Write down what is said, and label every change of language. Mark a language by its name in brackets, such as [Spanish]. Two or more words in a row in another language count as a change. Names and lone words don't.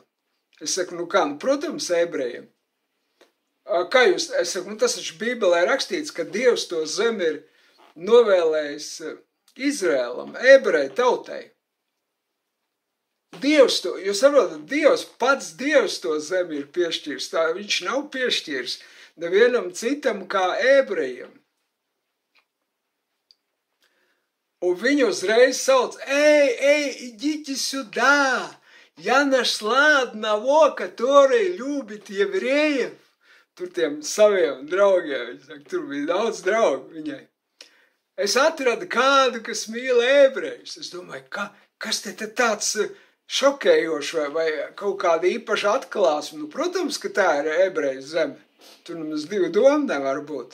[Latvian] Es saku, nu kā, nu, protams, ebrejiem. Kā jūs, es saku, nu tas taču Bībelē rakstīts, ka Dievs to zemi ir novēlējis Izrēlam, ebreju tautai. Dievs to, jūs saprotat, pats Dievs to zemi ir piešķīrs, tā viņš nav piešķīrs nevienam citam kā ebrejiem. Un viņu uzreiz sauc, [Russian] идите сюда, я нашла одного, который любит евреев. [Latvian] Tur tiem saviem draugiem, viņi saka, tur bija daudz draugu viņai. Es atradu kādu, kas mīl ebrejus. Es domāju, kas te tāds šokējošs vai kaut kāda īpaša atklāsme. Nu, protams, ka tā ir ebreju zeme. Tur nemaz divu domu nevar būt.